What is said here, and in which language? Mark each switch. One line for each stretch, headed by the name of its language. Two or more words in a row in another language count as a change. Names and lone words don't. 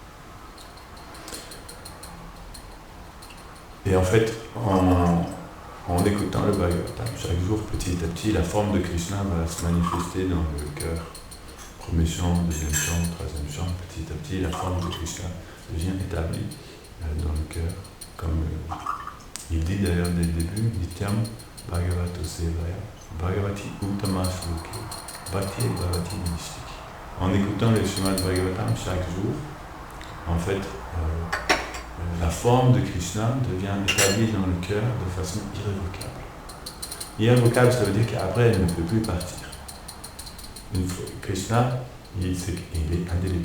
French: Et en fait, en écoutant le Bhagavatam, chaque jour, petit à petit, la forme de Krishna va se manifester dans le cœur. Premier chant, deuxième chant, troisième chant, petit à petit, la forme de Krishna devient établie dans le cœur. Comme il dit d'ailleurs dès le début,
Sanskrit: Nityam Bhagavato Sevaya, Bhagavati Uttama Shloke, Bhakti Bhavati Nishtik.
French: En écoutant le Srimad Bhagavatam chaque jour, en fait, la forme de Krishna devient établie dans le cœur de façon irrévocable. Irrévocable, ça veut dire qu'après, elle ne peut plus partir. Une fois, Krishna, il est indélébile.